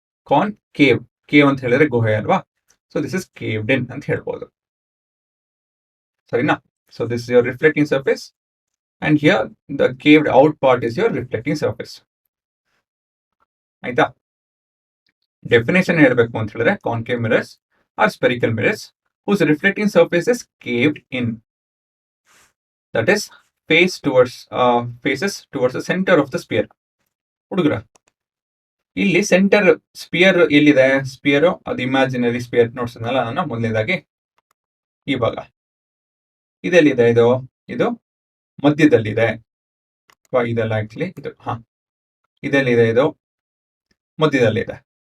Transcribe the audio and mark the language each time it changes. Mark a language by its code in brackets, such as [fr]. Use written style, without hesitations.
[kn] ಕಾನ್ cave, cave ಅಂತ ಹೇಳಿದ್ರೆ ಗುಹೆ ಅಲ್ವಾ? [en] so this is caved in [kn] ಅಂತ ಹೇಳ್ಬೋದು, ಸರಿನಾ? [en] So this is your reflecting surface, and here the caved out part is your reflecting surface, ಆಯ್ತಾ? [kn] ಡೆಫಿನೇಷನ್ ಹೇಳ್ಬೇಕು ಅಂತ ಹೇಳಿದ್ರೆ [en] Concave mirrors are spherical mirrors whose reflecting surface is caved in, that is faces towards the center of the sphere. ಹುಡುಗರ [kn] ಇಲ್ಲಿ centre spear ಎಲ್ಲಿದೆ? Spear ಅದು imaginary spear ನೋಡ್ಸಿದ್ನಲ್ಲ ನಾನು ಮೊದಲನೇದಾಗಿ ಈ ಭಾಗ. ಇದೆಲ್ಲಿದೆ? ಇದು ಮಧ್ಯದಲ್ಲಿದೆ. ಇದೆಲ್ಲ ಆಕ್ಚುಲಿ ಇದು ಇದೆಲ್ಲಿದೆ? ಇದು ಮಧ್ಯದಲ್ಲಿದೆ.